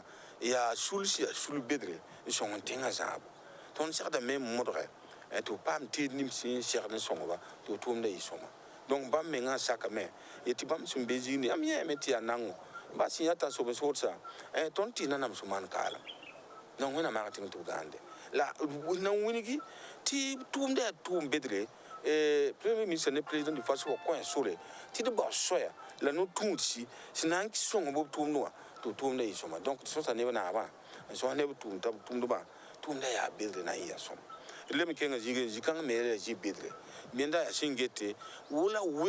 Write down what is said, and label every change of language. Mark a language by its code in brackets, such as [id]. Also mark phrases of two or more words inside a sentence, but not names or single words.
[mos] yaa sulsi yaa sul bedre n sõng n tẽngã zãabo tõnd segdame n modgɛ tɩ b paam teed nim sẽn segd n sõngba tɩ b tʋʋmda yɩ-sõma donc bãmb mengã n sakame yetɩ bãmb sẽn be zĩigni yãmb yẽeme tɩ yaa nango ba sẽn yaa t'a sob n soodsa tõnd tɩɩs na nams n maan kaalem donc wẽna maag tɩng tɩ b gãande la na wingi tɩ tʋʋmda yaa tʋʋm bedre [fr] premier ministre [mos] ne [fr] président du faso [mos] wa kõ sore tɩ d bao soya la no-tũudsi sẽn na n sõng b tʋʋmd wã tɩ b tʋʋmda yɩ-sõma donc tɩ sõsa neb naabã n sõs neb tʋʋm t'a b tʋʋmdbã tʋʋmda yaa bedre na n yɩ yaa sõma d leb n kẽngã zĩ-kãng me yaa zĩ bedre menda yaa sẽn gete wala